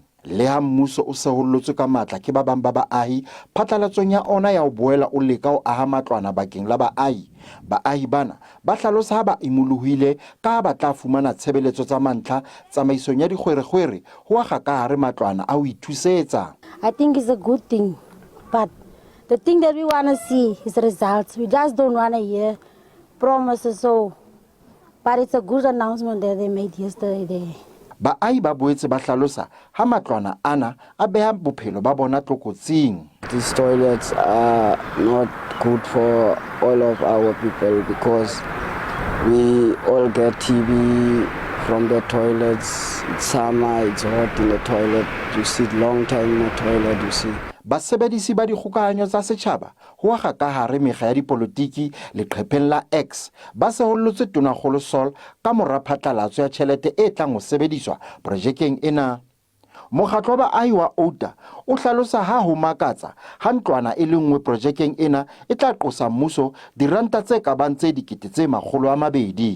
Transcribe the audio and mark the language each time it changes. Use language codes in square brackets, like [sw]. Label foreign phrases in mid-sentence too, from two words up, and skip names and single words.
[st] Le ha mmuso o se hollotswe ka matla ke ba bang ba baahi phatlalatsong ya ona ya ho boela o leka ho aha matlwana bakeng la baahi. Baahi bana ba hlalosa ha ba imolohuile ka ba tla fumana tshebeletso tsa mantlha tsamaisong ya dikgwerekgwere ho aga ka hare matlwana a ho ithusetsa. [en] I think it's a good thing, but the thing that we want to see is results. We just don't want to hear promises, but it's a good announcement that they made yesterday there. [st] Baahi ba boetse ba hlalosa ha matlwana ana a beha bophelo ba bona tlokotsing. [en] These toilets are not good for all of our people because we all get TB from the toilets. It's summer, it's hot in the toilet. You sit long time in the toilet, you see. [st] Basebedisi ba dikgokahanyo tsa setjhaba ho aga ka hare mekga ya dipolitiki leqhepheng la X ba se hollotswe Tonakgolo Sol ka mora phatlalatso ya tjhelete e tlang ho sebediswa projekeng ena. Mokgatlo wa baahi wa Outa o hlalosa ha ho makatsa ha ntlwana e le nngwe projekeng ena e tla qosa mmuso diranta tse ka bang tse 200.